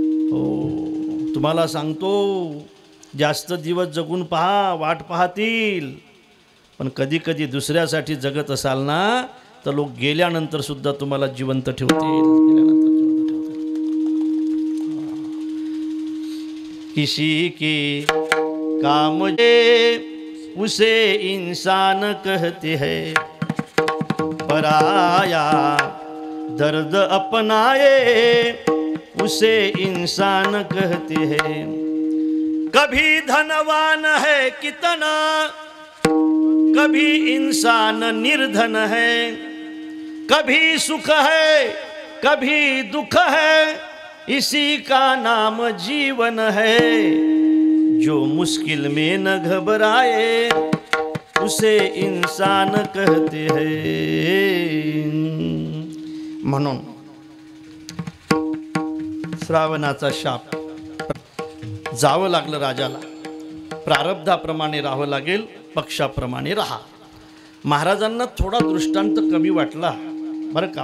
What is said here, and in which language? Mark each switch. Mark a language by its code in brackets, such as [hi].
[mr] हो, तुम्हाला सांगतो, जास्त दिवस जगून पहा, वाट पाहतील. पण कधी कधी दुसऱ्यासाठी जगत असाल ना तर लोक गेल्यानंतर सुद्धा तुम्हाला जिवंत ठेवतील. [hi] किसी के काम उसे इंसान कहते हैं, पराया दर्द अपनाए उसे इंसान कहते हैं. कभी धनवान है कितना, कभी इंसान निर्धन है, कभी सुख है कभी दुख है, इसी का नाम जीवन है. जो मुश्किल में न घबराए उसे इंसान कहते हैं. [mr] म्हणून श्रावणाचा शाप, जावं लागलं राजाला. प्रारब्धाप्रमाणे राहावं लागेल, पक्षाप्रमाणे राहा. महाराजांना थोडा दृष्टांत कमी वाटला बरं का.